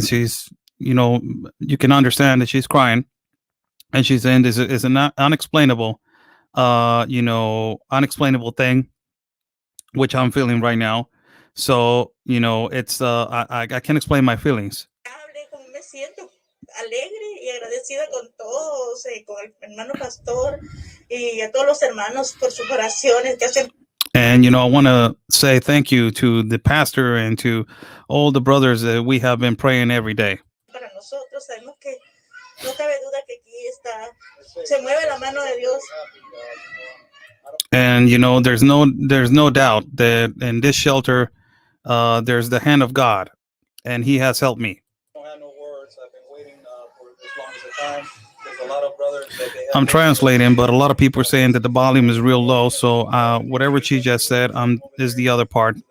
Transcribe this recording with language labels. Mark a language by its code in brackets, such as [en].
[en] She's you can understand that she's crying, and she's saying this is an unexplainable, unexplainable thing, which I'm feeling right now. So it's I can't explain my feelings. [es] Me siento alegre y agradecida con todos, con el hermano pastor y a todos los hermanos por sus oraciones que hacen. [en] And I want to say thank you to the pastor and to all the brothers that we have been praying every day. [es] Para nosotros sabemos que no cabe duda que aquí se mueve la mano de Dios. [en] And there's no doubt that in this shelter there's the hand of God, and He has helped me. I don't have no words. I've been waiting for as long as the time. There's a lot of brothers that they have. I'm translating, but a lot of people are saying that the volume is real low. So whatever she just said is the other part.